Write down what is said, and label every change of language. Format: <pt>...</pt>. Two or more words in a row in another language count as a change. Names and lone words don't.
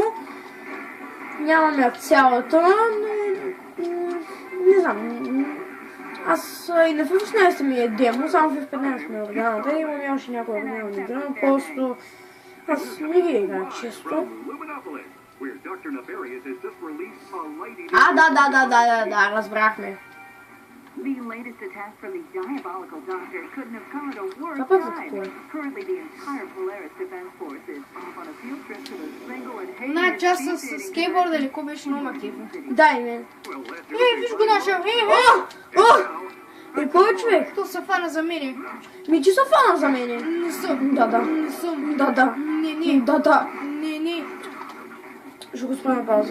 <bg>Нямам я цялата, но не знам. Аз и на FF16 ми е демо, само в FF15 ми е оригиналната. Имам и още някои оригинални игра, но просто аз не ги играя често. Да, разбрахме.</bg> <en>The latest attack from the diabolical doctor couldn't have come at a worse time. Currently, the entire Polaris Defense Force is off on a field trip to the single and</en> <bg>Една част с скейтборда или какво беше много мотив. Дай мен. Виж го нашия. Кой човек? То се фана за мене. Мичи се фана за мене. Не съм. Да. Не съм. Да. Не. Да. Не. Ще го спра на пауза.</bg>